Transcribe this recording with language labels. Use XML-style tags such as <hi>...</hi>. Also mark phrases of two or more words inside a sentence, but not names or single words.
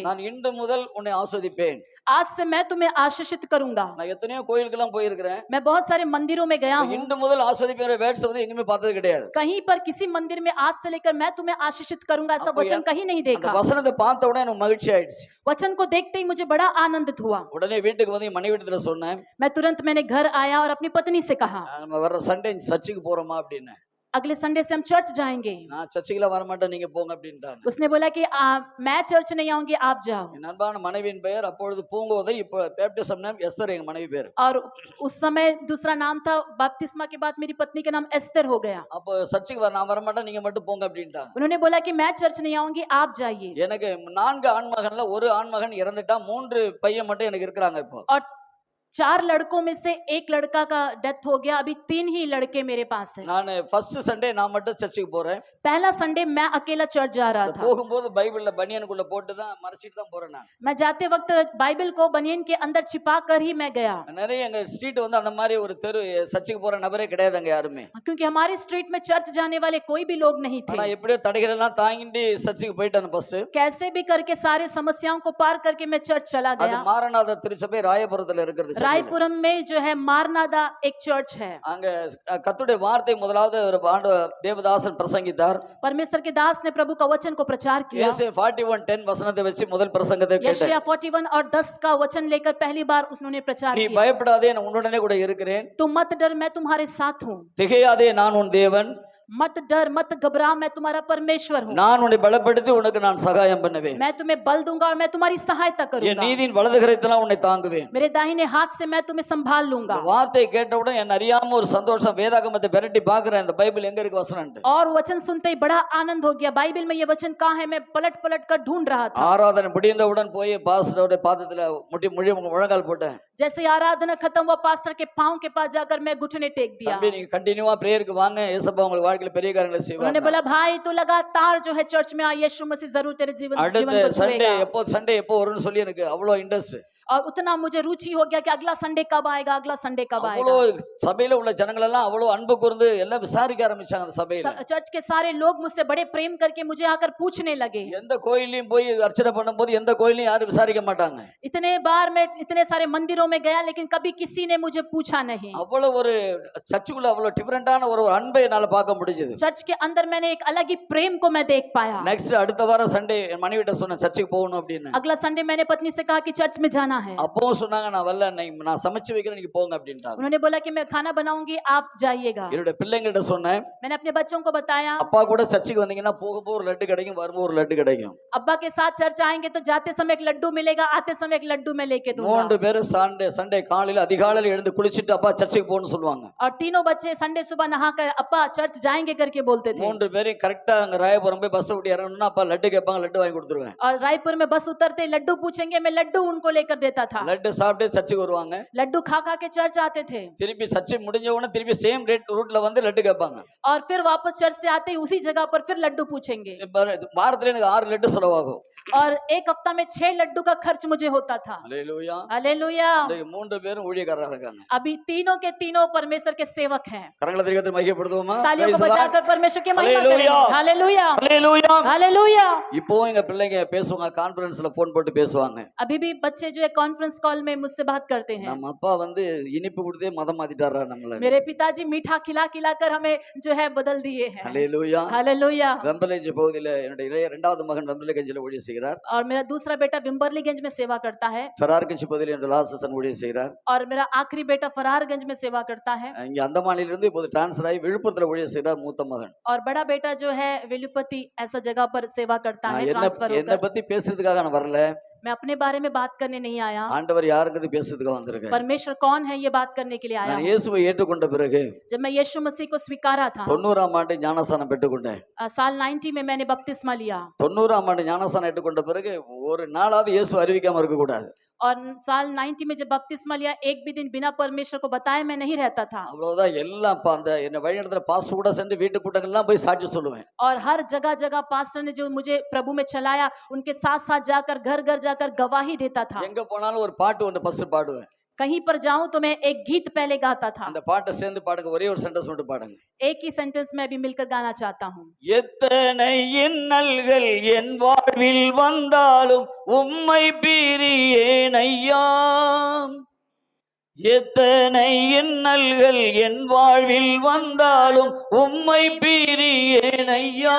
<ta>நான் இன்று முதல் உன்னை ஆசீர்வதிப்பேன்.</ta> <hi>आज से मैं तुम्हें आशीषित करूंगा।</hi> <ta>நான் எத்தனையோ கோயிலுக்கெல்லாம் போயிருக்கிறேன்,</ta> <hi>मैं बहुत सारे मंदिरों में गया हूँ,</hi> <ta>இன்று முதல் ஆசீர்வதிப்பேன் வேர்ட்ஸ் வந்து எங்கேயுமே பார்த்தது கிடையாது.</ta> <hi>कहीं पर किसी मंदिर में आज से लेकर मैं तुम्हें आशीषित करूंगा ऐसा</hi> <ta>அப்போ</ta> <hi>वचन कहीं नहीं</hi> <ta>அந்த</ta> <hi>देखा।</hi> <ta>வசனத்தை பார்த்த உடனே எனக்கு மகிழ்ச்சி ஆயிடுச்சு.</ta> <hi>वचन को देखते ही मुझे बड़ा आनंदित हुआ।</hi> <ta>உடனே வீட்டுக்கு வந்து என் மனைவியிடத்துல சொன்னேன்,</ta> <hi>मैं तुरंत मैंने घर आया और अपनी पत्नी से कहा</hi> <ta>நம்ம வர்ற சண்டே சர்ச்சுக்கு போறோமா அப்படின்னு.</ta> <hi>अगले संडे से हम चर्च जाएंगे।</hi> <ta>நான் சர்ச்சுக்குலாம் வர மாட்டேன், நீங்க போங்க அப்படின்ட்டாங்க.</ta> <hi>उसने बोला कि मैं चर्च नहीं आऊंगी, आप जाओ।</hi> <ta>என் அன்பான மனைவியின் பெயர் அப்பொழுது பூங்கோதை, இப்போ</ta> <en>baptism name</en> <ta>எஸ்தர், எங்க மனைவி பேர்.</ta> <hi>और उस समय दूसरा नाम था, बपतिस्मा के बाद मेरी पत्नी का नाम एस्तर हो गया।</hi> <ta>அப்போ சர்ச்சுக்கு நான் வர மாட்டேன், நீங்க மட்டும் போங்க அப்படின்ட்டாங்க.</ta> <hi>उन्होंने बोला कि मैं चर्च नहीं आऊंगी, आप जाइए।</hi> <ta>எனக்கு 4 ஆண்மகன்ல ஒரு ஆண்மகன் இறந்துட்டா, 3 பையன் மட்டும் எனக்கு இருக்காங்க இப்போ.</ta> <hi>और 4 लड़कों में से एक लड़का का डेथ हो गया, अभी 3 ही लड़के मेरे पास हैं।</hi> <ta>நான் ஃபர்ஸ்ட் சண்டே நான் மட்டும் சர்ச்சுக்கு போறேன்.</ta> <hi>पहला संडे मैं अकेला चर्च जा रहा था।</hi> <ta>போகும்போது பைபிள்ல பனியனுக்குள்ள போட்டு தான் மறைச்சிட்டு தான் போறேன் நான்.</ta> <hi>मैं जाते वक्त बाइबल को बनियन के अंदर छिपा कर ही मैं गया,</hi> <ta>நிறைய எங்க ஸ்ட்ரீட் வந்து அந்த மாதிரி ஒரு தெரு சர்ச்சுக்கு போற நபரே கிடையாதுங்க யாருமே.</ta> <hi>क्योंकि हमारे स्ट्रीट में चर्च जाने वाले कोई भी लोग नहीं</hi> <ta>ஆனா</ta> <hi>थे।</hi> <ta>எப்படியோ தடைகள் எல்லாம் தாங்கிட்டு சர்ச்சுக்கு போயிட்டேன் ஃபர்ஸ்ட்.</ta> <hi>कैसे भी करके सारे समस्याओं को पार करके मैं चर्च चला</hi> <ta>அது</ta> <hi>गया।</hi> <ta>மாரநாத திருச்சபை ராயபுரத்துல இருக்கிறது. சென்னையில.</ta> <hi>रायपुरम में जो है मारनादा एक चर्च है।</hi> <ta>அங்க கர்த்தருடைய வார்த்தை முதலாவது ஒரு தேவதாசன் பிரசங்கித்தார்.</ta> <hi>परमेश्वर के दास ने प्रभु का वचन को प्रचार किया।</hi> <ta>ஏசாயா 41:10 வசனத்தை வச்சு முதல் பிரசங்கத்தை கேட்டேன்.</ta> <hi>यशायाह 41 और 10 का वचन लेकर पहली बार उन्होंने प्रचार</hi> <ta>நீ</ta> <hi>किया।</hi> <ta>பயப்படாதே, நான் உன்னுடனே கூட இருக்கிறேன்.</ta> <hi>तुम मत डर, मैं तुम्हारे साथ हूँ।</hi> <ta>திகையாதே, நான் உன் தேவன்.</ta> <hi>मत डर मत घबरा, मैं तुम्हारा परमेश्वर हूँ।</hi> <ta>நான் உன்னை பலப்படுத்தி உனக்கு நான் சகாயம் பண்ணுவேன்.</ta> <hi>मैं तुम्हें बल दूंगा और मैं तुम्हारी सहायता</hi> <ta>என்</ta> <hi>करूंगा।</hi> <ta>நீதியின் வலது கரத்தினால் உன்னை தாங்குவேன்.</ta> <hi>मेरे दाहिने हाथ से मैं तुम्हें संभाल लूंगा।</hi> <ta>இந்த வார்த்தையை கேட்டவுடன் என் அறியாம ஒரு சந்தோஷம், வேதாகமத்தை பெரட்டி பார்க்கிறேன் இந்த பைபிள் எங்க இருக்கு வசனம்னு.</ta> <hi>और वचन सुनते ही बड़ा आनंद हो गया, बाइबल में ये वचन कहाँ है, मैं पलट पलट कर ढूंढ रहा था।</hi> <ta>ஆராதனை முடிந்தவுடன் போய் பாஸ்டரோட பாதத்துல முழி முழங்கால் போட்டேன்.</ta> <hi>जैसे आराधना खत्म हुआ, पास्टर के पांव के पास जाकर मैं घुटने टेक दिया।</hi> <ta>தம்பி நீங்க கண்டினியூவா பிரேயருக்கு வாங்க, இயேசுப்பா உங்க வாழ்க்கையில பெரிய காரியங்களை செய்வார்.</ta> <hi>उन्होंने बोला भाई तू लगातार जो है चर्च में आ, यीशु मसीह जरूर तेरे जीवन को</hi> <ta>அடுத்த</ta> <hi>छुएगा।</hi> <ta>சண்டே எப்போ வரும்னு சொல்லி எனக்கு அவ்வளவு இன்ட்ரெஸ்ட்.</ta> <hi>और उतना मुझे रुचि हो गया कि अगला संडे कब आएगा, अगला संडे कब</hi> <ta>அவ்வளோ</ta> <hi>आएगा।</hi> <ta>சபையில உள்ள ஜனங்கள் எல்லாம் அவ்வளோ அன்பு கூர்ந்து எல்லாம் விசாரிக்க ஆரம்பிச்சாங்க அந்த சபையில.</ta> <hi>चर्च के सारे लोग मुझसे बड़े प्रेम करके मुझे आकर पूछने लगे।</hi> <ta>எந்த கோயிலையும் போய் அர்ச்சனை பண்ணும்போது எந்த கோயிலையும் யாரும் விசாரிக்க மாட்டாங்க.</ta> <hi>इतने बार मैं इतने सारे मंदिरों में गया, लेकिन कभी किसी ने मुझे पूछा नहीं।</hi> <ta>அவ்வளவு ஒரு சர்ச்சுக்குள்ள அவ்வளவு டிஃபரெண்டான ஒரு அன்பை என்னால பார்க்க முடிஞ்சது.</ta> <hi>चर्च के अंदर मैंने एक अलग ही प्रेम को मैं देख पाया।</hi> <ta>நெக்ஸ்ட் அடுத்த வாரம் சண்டே என் மனைவிட்ட சொன்ன சர்ச்சுக்கு போகணும் அப்படின்னு.</ta> <hi>अगला संडे मैंने पत्नी से कहा कि चर्च में जाना है।</hi> <ta>அப்பவும் சொன்னாங்க நான் வரல, நான் சமைச்சு வைக்கிறேன், நீங்க போங்க அப்படின்ட்டாங்க.</ta> <hi>उन्होंने बोला कि मैं खाना बनाऊंगी, आप जाइएगा।</hi> <ta>என்னோட பிள்ளைங்கள்ட்ட சொன்னேன்,</ta> <hi>मैंने अपने बच्चों को बताया,</hi> <ta>அப்பா கூட சர்ச்சுக்கு வந்தீங்கன்னா போகும்போது ஒரு லட்டு கிடைக்கும், வரும்போது ஒரு லட்டு கிடைக்கும்.</ta> <hi>अब्बा के साथ चर्च आएंगे तो जाते समय एक लड्डू मिलेगा, आते समय एक लड्डू मैं लेके दूंगा।</hi> <ta>மூன்று பேரும் சண்டே காலையில அதிகாலையில எழுந்து குளிச்சிட்டு அப்பா சர்ச்சுக்கு போகணும்னு சொல்லுவாங்க.</ta> <hi>और तीनों बच्चे संडे सुबह नहाकर अब्बा चर्च जाएंगे करके बोलते थे।</hi> <ta>மூன்று பேரும் கரெக்டா அங்க ராயபுரம் போய் பஸ் விட்டு இறங்கணும்னா அப்பா லட்டு கேட்பாங்க, லட்டு வாங்கி கொடுத்துருவேன்.</ta> <hi>और रायपुर में बस उतरते लड्डू पूछेंगे, मैं लड्डू उनको लेकर देता था।</hi> <ta>லட்டு சாப்பிட்டு சர்ச்சுக்கு வருவாங்க.</ta> <hi>लड्डू खा खा के चर्च आते थे</hi> <ta>திருப்பி சர்ச்சு முடிஞ்ச உடனே திருப்பி சேம் ரூட்ல வந்து லட்டு கேட்பாங்க.</ta> <hi>और फिर वापस चर्च से आते ही उसी जगह पर फिर लड्डू पूछेंगे।</hi> <ta>வாரத்துல எனக்கு 6 லட்டு செலவாகும்.</ta> <hi>और एक हफ्ता में 6 लड्डू का खर्च मुझे होता था।</hi> <ta>அல்லேலூயா.</ta> <hi>हालेलुया।</hi> <ta>இந்த மூன்று பேரும் ஊழியக்காரரா இருக்காங்க.</ta> <hi>अभी तीनों के तीनों परमेश्वर के सेवक हैं।</hi> <ta>கரங்களை தட்டி மகிமைப்படுத்துவோமா?</ta> <hi>तालियों को बजाकर परमेश्वर की महिमा हालेलुया। करें। हालेलुया</hi> <ta>அல்லேலூயா.</ta> <hi>हालेलुया।</hi> <ta>இப்போ எங்க பிள்ளைங்க பேசுவாங்க, கான்ஃபரன்ஸ்ல போன் போட்டு பேசுவாங்க.</ta> <hi>अभी भी बच्चे जो है</hi> <en>conference call</en> <hi>में मुझसे बात करते हैं,</hi> <ta>நம்ம அப்பா வந்து இனிப்பு கொடுத்தே மதம் மாத்திட்டாரா நம்மள.</ta> <hi>मेरे पिताजी मीठा खिला खिलाकर हमें जो है बदल दिए हैं।</hi> <ta>அல்லேலூயா.</ta> <hi>हालेलुया।</hi> <ta>வெம்பலேஜ் பகுதியில என்னுடைய இரண்டாவது மகன் வெம்பலேஜ்ல ஊழியம் செய்கிறார்.</ta> <hi>और मेरा दूसरा बेटा विम्बरलीगंज में सेवा करता है</hi> <ta>ஃபெரார்கஞ்ச் பகுதியில் என்னுடைய லாசசன் ஊழியம் செய்கிறார்.</ta> <hi>और मेरा आखिरी बेटा फरारगंज में सेवा करता है</hi> <ta>இங்க அந்தமானில இருந்து இப்போது ட்ரான்ஸ்ஃபர் ஆகி விழுப்புரத்துல ஊழியம் செய்கிறார் மூத்த மகன்.</ta> <hi>और बड़ा बेटा जो है वेलुपति ऐसा जगह पर सेवा करता है</hi> <ta>என்ன</ta> <hi>ट्रांसफर</hi> <ta>என்ன</ta> <hi>होकर।</hi> <ta>பத்தி பேசுறதுக்காக நான் வரல.</ta> <hi>मैं अपने बारे में बात करने नहीं आया,</hi> <ta>ஆண்டவர் யாருங்கிறது பேசுறதுக்காக வந்திருக்கேன்.</ta> <hi>परमेश्वर कौन है ये बात करने के लिए आया</hi> <ta>நான்</ta> <hi>हूं।</hi> <ta>இயேசுவை ஏற்றுக்கொண்ட பிறகு</ta> <hi>जब मैं यीशु मसीह को स्वीकारा था</hi> <ta>90ஆம் ஆண்டு ஞானஸ்நானம் பெற்றுக்கொண்டேன்.</ta> <hi>साल 90 में मैंने बपतिस्मा लिया</hi> <ta>90ஆம் ஆண்டு ஞானஸ்நானம் ஏற்றுக்கொண்ட பிறகு ஒரு நாளாவது இயேசு அறிவிக்காம இருக்க கூடாது.</ta> <hi>और साल 90 में जब बपतिस्मा लिया एक भी दिन बिना परमेश्वर को बताए मैं नहीं रहता था।</hi> <ta>அவ்வளவுதான் எல்லாம் அந்த என்ன வழிநடத்துற பாஸ் கூட சென்று வீட்டு கூட்டங்கள்லாம் போய் சாட்சி சொல்லுவேன்.</ta> <hi>और हर जगह जगह पास्टर ने जो मुझे प्रभु में चलाया उनके साथ साथ जाकर घर घर जाकर गवाही देता था।</hi> <ta>எங்க போனாலும் ஒரு பாட்டு ஒன்று ஃபர்ஸ்ட் பாடுவேன்.</ta> <hi>कहीं पर जाऊं तो मैं एक गीत पहले गाता था।</hi> <ta>அந்த பாட்டை சேர்ந்து பாடுங்க, ஒரே ஒரு சென்டென்ஸ் மட்டும் பாடுங்க.</ta> <hi>एक ही सेंटेंस में भी मिलकर गाना चाहता हूँ।</hi> <ta>எத்தனை இன்னல்கள் என் வாழ்வில் வந்தாலும் உம்மை பிரியேன் ஐயா. எத்தனை இன்னல்கள் என் வாழ்வில் வந்தாலும் உம்மை பிரியேன் ஐயா.</ta>